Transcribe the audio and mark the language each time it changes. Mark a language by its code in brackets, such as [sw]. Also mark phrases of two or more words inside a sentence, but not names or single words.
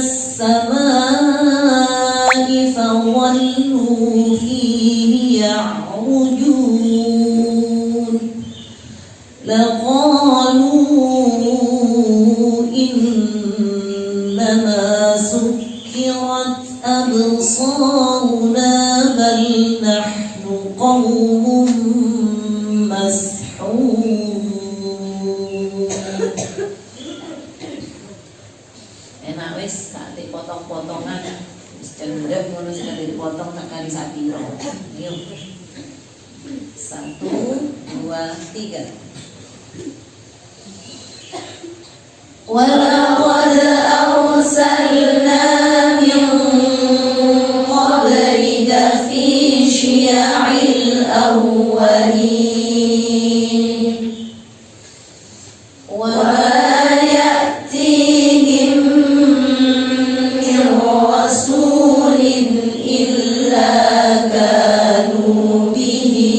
[ar] السماء فظلوا فيه يعرجون لقالوا إنما سكرت أبصارنا بل نحن قوم مسحورون. [jv] Enak wis tak dipotong-potongan cenderung ngono sing dipotong tak kali sapiro. Yuk. 1 2 3. [ar] ولقد أرسلنا من قبلك في شيع الأولين وما يأتيهم من رسول إلا كانوا به